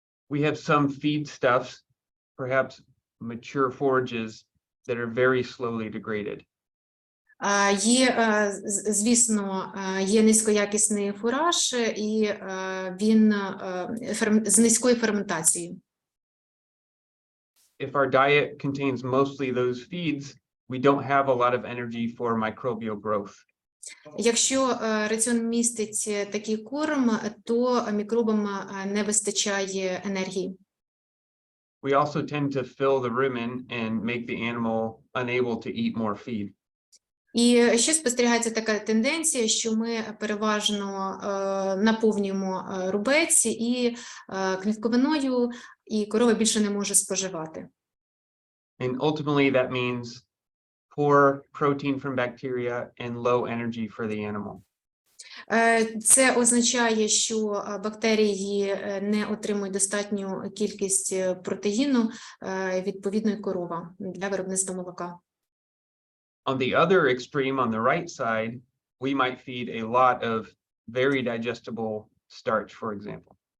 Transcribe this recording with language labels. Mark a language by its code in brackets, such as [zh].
[en] We have some feedstuffs, perhaps mature forages, that are very slowly degraded. [uk] Є, звісно, є низькоякісний фураж, і він з низькою ферментацією. [en] If our diet contains mostly those feeds, we don't have a lot of energy for microbial growth. [uk] Якщо раціон містить такий корм, то мікробам не вистачає енергії. [en] We also tend to fill the rumen and make the animal unable to eat more feed. [uk] І ще спостерігається така тенденція, що ми переважно наповнюємо рубець і клітковиною, і корова більше не може споживати. [en] And ultimately that means poor protein from bacteria and low energy for the animal. [uk] Це означає, що бактерії не отримують достатню кількість протеїну, відповідно, і корова для виробництва молока. [en] On the other extreme, on the right side, we might feed a lot of very digestible starch, for example.